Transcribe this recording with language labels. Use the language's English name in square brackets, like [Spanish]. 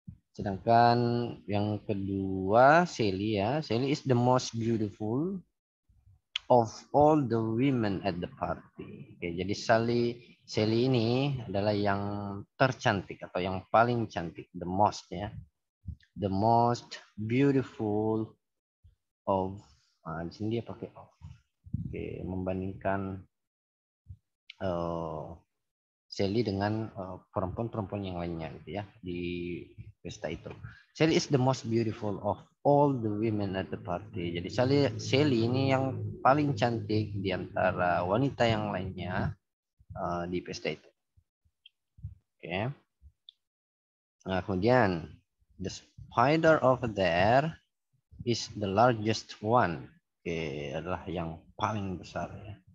[Indonesian] Sedangkan yang kedua Sally ya, [English] Sally is the most beautiful of all the women at the party. [Indonesian] Oke, jadi Sally ini adalah yang tercantik atau yang paling cantik, [English] the most ya, the most beautiful of. [Indonesian] Di sini dia pakai of. Oke, membandingkan Sally dengan perempuan-perempuan yang lainnya gitu ya di pesta itu. [English] Sally is the most beautiful of all the women at the party. [Indonesian] Jadi Sally ini yang paling cantik di antara wanita yang lainnya di pesta itu. Oke. Nah, kemudian [English] the spider over there is the largest one. [Indonesian] Oke, adalah yang paling besar ya.